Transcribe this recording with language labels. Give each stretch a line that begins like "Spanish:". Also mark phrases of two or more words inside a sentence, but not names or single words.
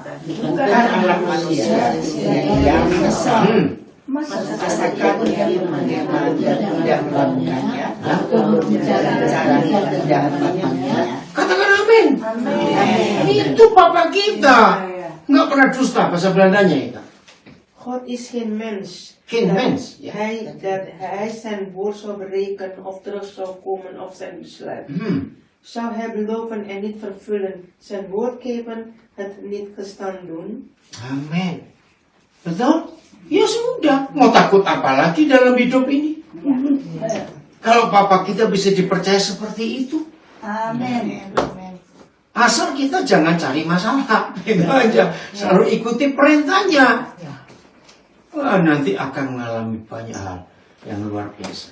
Indonesian: Bukan Allah manusia sehingga ia menyesal. Masakan yang mengenal dan tidak melakukannya atau berbicara dan tidak melakukannya. Katakan amin. Itu Papa kita. Nggak pernah dusta bahasa Belandanya itu.
Dutch: God is geen mens. Geen mens, ja. Dat hij zijn woord zou berekenen of terug zou komen op zijn besluit. Zou hij beloven en niet vervullen, zijn woord geven, het niet gestaan doen?
Indonesian: Amin. Betul? Ya sudah. Mau takut apa lagi dalam hidup ini? Kalau Papa kita bisa dipercaya seperti itu. Amin. Asal kita jangan cari masalah. Itu aja. Selalu ikuti perintahnya. Wah, nanti akan mengalami banyak hal yang luar biasa.